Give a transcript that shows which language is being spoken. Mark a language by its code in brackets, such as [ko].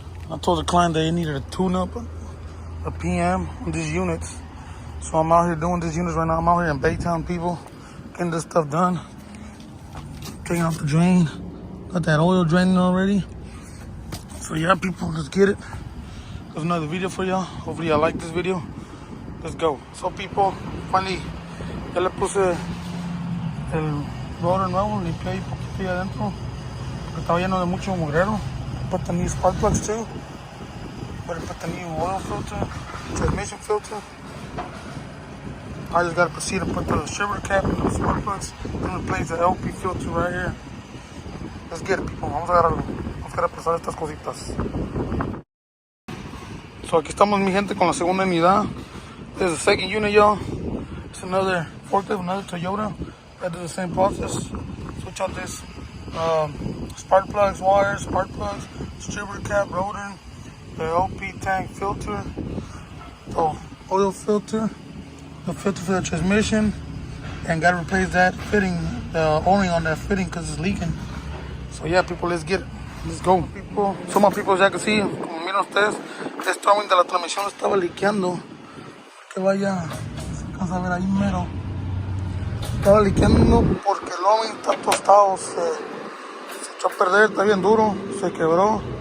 [en] I told the client that he needed a tune-up, a PM on these units. So I'm out here doing these units right now. I'm out here in Baytown, people, getting this stuff done. Taking off the drain. Got that oil draining already. So yeah, people, let's get it. There's another video for y'all. Hopefully y'all like this video. Let's go. So people, finally, [es] ya le puse el rotor nuevo, limpié ahí poquito ahí adentro, porque estaba lleno de mucho mugrero. [en] Put the new spark plugs too. But I put the new oil filter, transmission filter. I just gotta proceed to put the distributor cap in the spark plugs and replace the LP filter right here. Let's get it, people. [es] Vamos a agarrarlo. Vamos a pasar estas cositas. So aquí estamos, mi gente, con la segunda unidad. [en] There's a second unit, y'all. It's another forklift, another Toyota that does the same process. Switch out this spark plugs, wires, spark plugs, distributor cap, rotor, the LP tank filter, the oil filter, the filter for the transmission, and gotta replace that fitting, the O-ring on that fitting because it's leaking. So yeah, people, let's get it. Let's go, people. So my people, [es] ya que sí, como miran ustedes, este O-ring de la transmisión estaba liqueando. Que vaya, se alcanza a ver ahí mero. Estaba liqueando porque el O-ring está tostado, se echó a perder, está bien duro, se quebró.